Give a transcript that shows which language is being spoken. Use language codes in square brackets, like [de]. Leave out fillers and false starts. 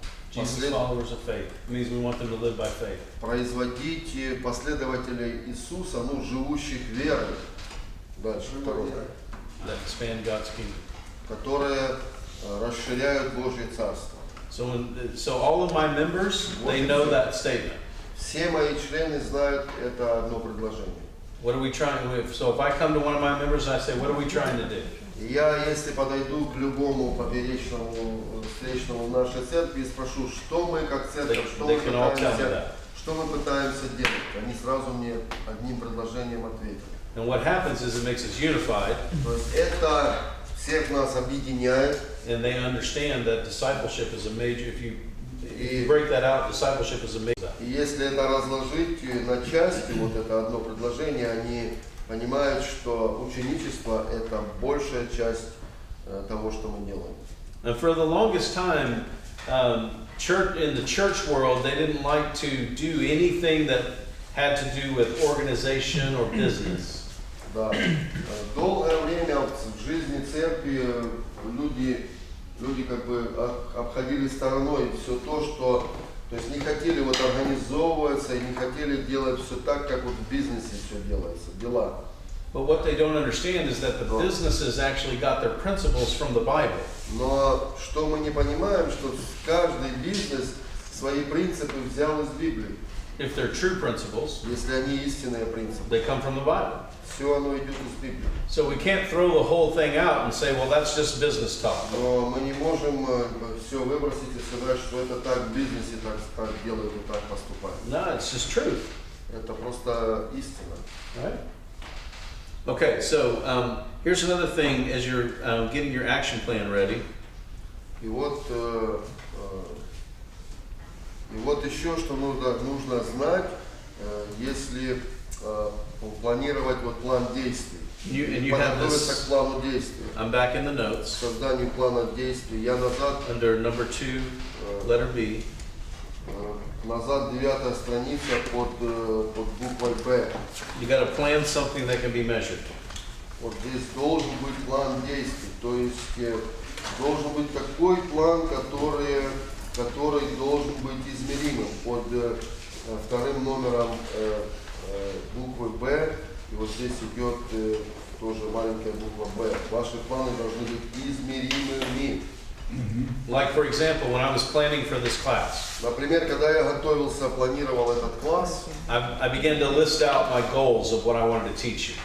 [en] Jesus followers of faith. It means we want them to live by faith. [ru] Производить последователей Иисуса, живущих верой. Дальше, второе. [en] That expand God's kingdom. [ru] Которые расширяют Божье Царство. [en] So all of my members, they know that statement. [ru] Все мои члены знают это одно предложение. [en] What are we trying with? So if I come to one of my members and I say, what are we trying to do? [ru] Я, если подойду к любому поперечному встречному в нашей церкви и спрошу, что мы как церковь, что мы пытаемся делать, они сразу мне одним предложением ответят. [en] And what happens is it makes us unified. [ru] То есть это всех нас объединяет. [en] And they understand that discipleship is a major. If you break that out, discipleship is a major. [ru] И если это разложить на части, вот это одно предложение, они понимают, что ученичество – это большая часть того, что мы делаем. [en] And for the longest time, in the church world, they didn't like to do anything that had to do with organization or business. [ru] Да. Долгое время в жизни церкви люди как бы обходили стороной все то, что, то есть не хотели вот организовываться и не хотели делать все так, как вот в бизнесе все делается, дела. [en] But what they don't understand is that the businesses actually got their principles from the Bible. [ru] Но что мы не понимаем, что каждый бизнес свои принципы взял из Библии. [en] If they're true principles, [ru] если они истинные принципы, [en] they come from the Bible. [ru] Все оно идет из Библии. [en] So we can't throw the whole thing out and say, well, that's just business talk. [ru] Но мы не можем все выбросить и сказать, что это так в бизнесе, так делают и так поступают. [en] No, it's just truth. [ru] Это просто истина. [en] Right? Okay, so here's another thing as you're getting your action plan ready. [ru] И вот еще, что нужно знать, если планировать вот план действий. Подготовиться к плану действий. [en] I'm back in the notes. [ru] Созданию плана действий. Я назад. [en] Under number 2, letter B. [ru] Назад 9-я страница под буквой Б. [en] You got to plan something that can be measured. [ru] Вот здесь должен быть план действий. То есть должен быть такой план, который должен быть измеримым. Под вторым номером буквы «Б», и вот здесь идет тоже маленькая буква «Б». Ваши планы должны быть измеримыми. [en] Like, for example, when I was planning for this class, [ru] Например, когда я готовился, планировал этот класс, [en] I began to list out my goals of what I wanted to teach you.